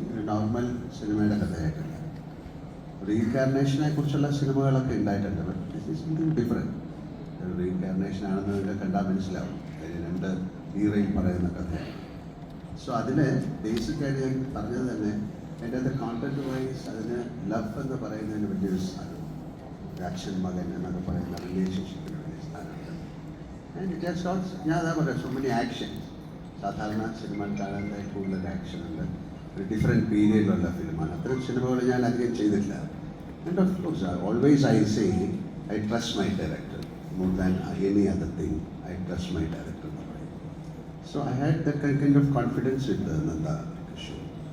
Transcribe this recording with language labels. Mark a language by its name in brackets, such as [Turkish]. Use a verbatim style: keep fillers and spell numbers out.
[Malayalam] ഒരു നോർമൽ സിനിമയുടെ കഥയായിട്ടില്ല. റീകാർണേഷനെ കുറിച്ചുള്ള സിനിമകളൊക്കെ ഉണ്ടായിട്ടുണ്ട്, ഡിഫറെൻറ്റ് റീകാർണേഷൻ ആണെന്ന് ഇവിടെ കണ്ടാൽ മനസ്സിലാവും. രണ്ട് ഹീറോയിൽ പറയുന്ന കഥയാണ്. സോ അതിൽ ബേസിക്കായിട്ട് ഞാൻ പറഞ്ഞത് തന്നെ എൻ്റെ അത് കോണ്ടന്റ് വൈസ് അതിന് ലവ് എന്ന് പറയുന്നതിന് വലിയൊരു സ്ഥാനം, ആക്ഷൻ മകൻ എന്നൊക്കെ പറയുന്ന റിലേഷൻഷിപ്പിന് വലിയ സ്ഥാനമുണ്ട്. [English] And it has got, yeah, there were so many actions. [Malayalam] സാധാരണ സിനിമ കാണാതെ കൂടുതൽ ആക്ഷൻ ഉണ്ട്. ഒരു ഡിഫറെൻറ്റ് പീരിയഡിലുള്ള ഫിലിമാണ്. അത്തരം സിനിമകൾ ഞാൻ അധികം ചെയ്തിട്ടില്ല. [English] And of course always I say I trust my director more than any other thing. I trust my director [Malayalam] എന്ന് പറയും. [English] So I had the kind of confidence with Nanda Kishore.